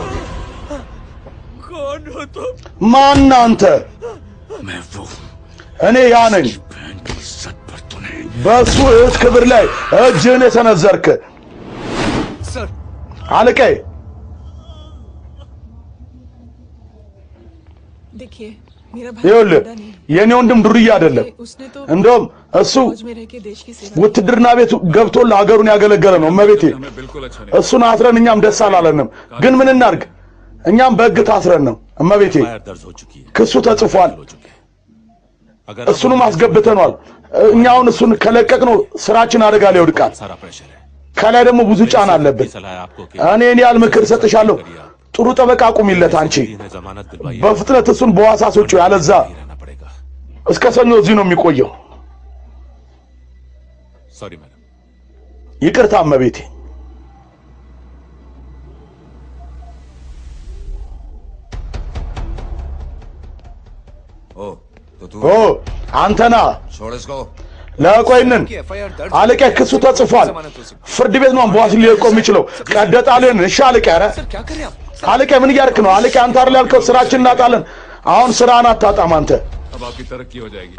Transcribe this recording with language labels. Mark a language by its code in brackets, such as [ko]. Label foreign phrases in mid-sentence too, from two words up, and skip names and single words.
[hi] कौन हो तुम [am] ማን አንተ [hi] मैं वो [am] እኔ ያ ነኝ [hi] बहन की इज्जत पर तूने [am] በሱ እህት ክብር ላይ እጅህን የሰነዘርክ [hi] सर [am] አለቀይ [hi] देखिए मेरा भाई [am] ይኸውልህ [hi] जिंदा नहीं है। [am] የኔ ወንድም ዱርዬ አይደለም [hi] उसने तो [am] እንደውም እሱ [hi] फौज में रह के देश की सेवा [am] ውትድርና ቤት ገብቶ ለሀገሩን ያገለገለ ነው እመቤቴ [hi] बिल्कुल अच्छा [am] እሱን አስረን እኛም ደስ አላለንም ግን ምን እናርግ እኛም በሕግ ታስረን ነው እመቤቴ [hi] दर्ज हो चुकी है [am] ክሱ ተጽፏል እሱንም አስገብተናል እኛውን እሱን ከለቀቅነው ስራችን አደጋ ላይ ይወድቃል [hi] सारा प्रेशर है [am] ከላይ ደግሞ ብዙ ጫና አለበት [hi] सलाह आपको कि [am] እኔ ያል ምክር ሰጥሻለሁ ጥሩ ጠበቃ አቁሚለት አንቺ [hi] जमानत दिलवाइए [am] በፍጥነት እሱን በዋሳ አስወጪው ያለዛ [hi] रहना पड़ेगा [am] እስከ ሰኞ እዚህ ነው የሚቆየው [en] sorry madam [am] ይቅርታ እመቤቴ [hi] ओ तो तू [am] ኦ አንተና [hi] छोड़ इसको [am] ለቆይነን አለቃ ክሱ ተጽፏል ፍርድ ቤት ነው በዋስ ሊቆም የሚችለው ቀደጣለን እሺ አለቃ ኧረ [hi] क्या कर रहे हैं आप [am] አለቃ ምን እያደረክ ነው አለቃ አንተ አይደል ያልከው ስራችን እናጣለን አሁን ስራን አታጣም አንተ [hi] अब आपकी तरक्की हो जाएगी